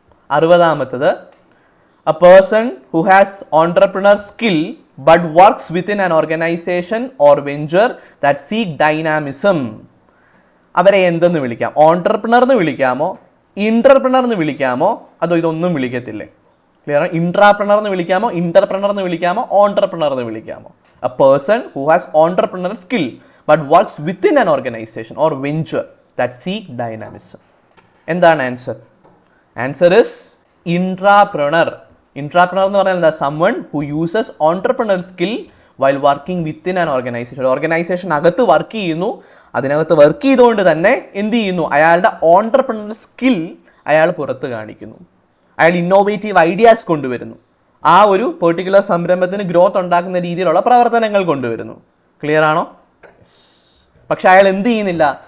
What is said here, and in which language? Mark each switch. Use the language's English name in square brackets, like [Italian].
[Malayalam] 60ാമത്തത്, [English] a person who has entrepreneur skill but works within an organization or venture that seek dynamism. [Malayalam] അവരെ എന്തെന്ന് വിളിക്കാം? Entrepreneur എന്ന് വിളിക്കാമോ, ഇന്റർപ്രണർ എന്ന് വിളിക്കാമോ, അതോ ഇതൊന്നും വിളിക്കത്തില്ലേ? ക്ലിയർ ആണ്? ഇൻട്രാപ്രണർ എന്ന് വിളിക്കാമോ, ഇന്റർപ്രണർ എന്ന് വിളിക്കാമോ, ഓൺട്രപ്രണർ എന്ന് വിളിക്കാമോ? [English] A person who has entrepreneur skill but works within an organization or venture that seek dynamism. [Malayalam] എന്താണ് ആൻസർ? [English] Answer is intrapreneur. [Malayalam] ഇൻട്രാപ്രണർ എന്ന് പറഞ്ഞാൽ എന്താ? [English] someone who uses entrepreneur skill while working within an organization. [Malayalam] Organisation അകത്ത് work ചെയ്യുന്നു, അതിനകത്ത് work ചെയ്തുകൊണ്ട് തന്നെ എന്ത് ചെയ്യുന്നു? അയാളുടെ ഓൺട്രപ്രണർ സ്കിൽ അയാൾ പുറത്ത് കാണിക്കുന്നു, അയാൾ ഇന്നോവേറ്റീവ് ഐഡിയാസ് കൊണ്ടുവരുന്നു, ആ ഒരു പെർട്ടിക്കുലർ സംരംഭത്തിന് ഗ്രോത്ത് ഉണ്ടാക്കുന്ന രീതിയിലുള്ള പ്രവർത്തനങ്ങൾ കൊണ്ടുവരുന്നു. ക്ലിയർ ആണോ? പക്ഷെ അയാൾ എന്ത് ചെയ്യുന്നില്ല?